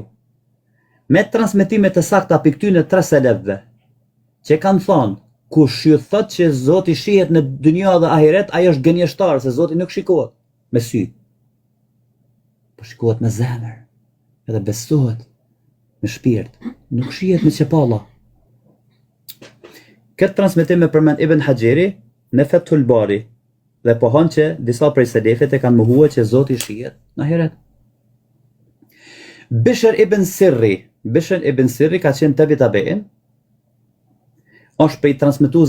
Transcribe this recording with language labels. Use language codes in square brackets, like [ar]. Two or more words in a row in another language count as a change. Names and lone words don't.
[sq] Me transmetimet të sakta për këtyne tre selefëve, që kanë thonë, kush ju thot që Zoti shihet në dynja dhe ahiret, ai është gënjeshtar, se Zoti nuk shikohet me sy, po shikohet me zemër, edhe besohet me shpirt, nuk shihet me qepalla. Këtë transmetim e përmend Ibn Hajeri në Fathul Bari, dhe pohon që disa prej selefëve e kanë mohuar që Zoti shihet në ahiret. Bishr ibn Sirri ka qenë [ar] تابع تابعين, [sq] është prej transmetuesve